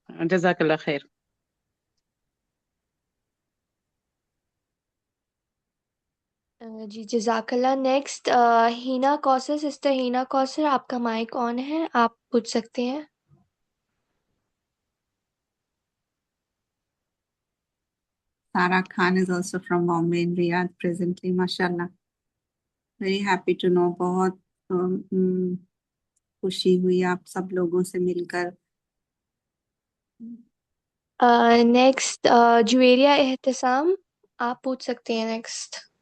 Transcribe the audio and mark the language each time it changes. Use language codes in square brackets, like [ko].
[ur] جزاک اللہ خیر. جی جزاک اللہ. نیکسٹ ہینا کوثر. سسٹر ہینا کوثر آپ کا مائک آن ہے، آپ پوچھ سکتے ہیں. [en] Sara Khan is also from Bombay in Riyadh presently. MashaAllah. Very happy to know. [ur] بہت خوشی ہوئی آپ سب لوگوں سے مل کر. نیکسٹ جویریہ احتسام آپ پوچھ سکتے ہیں نیکسٹ.